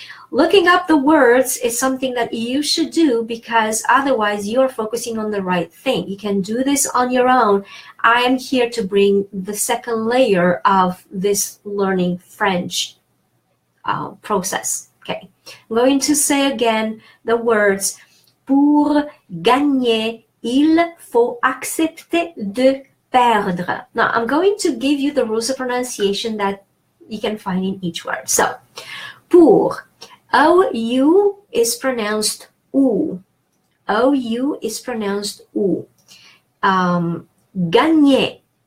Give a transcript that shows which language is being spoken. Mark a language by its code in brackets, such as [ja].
[en] Looking up the words is something that you should do, because otherwise you're focusing on the right thing. You can do this on your own. I am here to bring the second layer of this learning French process. Okay, I'm going to say again the words. [fr] Pour gagner, il faut accepter de perdre. [en] Now, I'm going to give you the rules of pronunciation that you can find in each word. So, pour. O-U is pronounced ou. O-U is pronounced ou. Gagner.